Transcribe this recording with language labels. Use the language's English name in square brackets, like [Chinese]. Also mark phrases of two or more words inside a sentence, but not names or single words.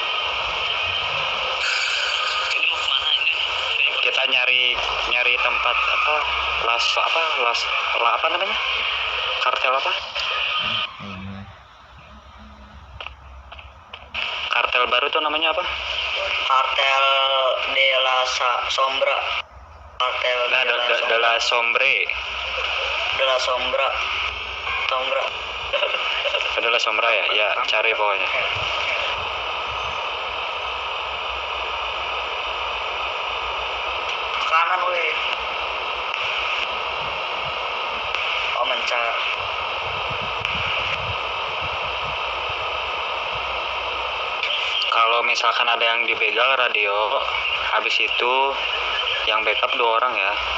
[Indonesian] Ini mau kemana ini? Kita nyari tempat apa namanya? Kartel apa? Kartel baru tuh namanya apa? Kartel de la Sombra. Kartel Nah, de la Sombre. de la Sombra. De la Sombra ya. Ya, cari pokoknya. Kanan weh. Oh, mencar. Kalau misalkan ada yang dibegal radio, habis itu yang backup 2 orang ya.